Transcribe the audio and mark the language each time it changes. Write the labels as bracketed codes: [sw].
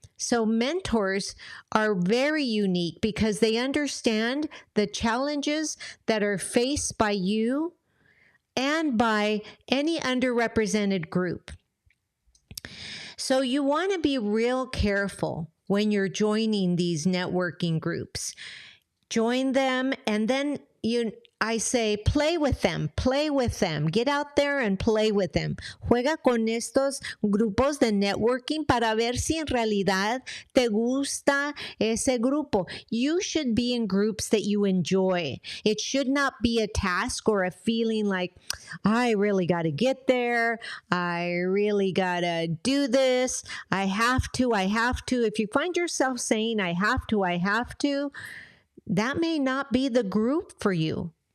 [en] So mentors are very unique because they understand the challenges that are faced by you and by any underrepresented group. So you want to be real careful when you're joining these networking groups. Join them, and then I say, play with them. Get out there and play with them. [es] Juega con estos grupos de networking para ver si en realidad te gusta ese grupo. [en] You should be in groups that you enjoy. It should not be a task or a feeling like, I really got to get there. I really got to do this. I have to. If you find yourself saying, I have to, that may not be the group for you.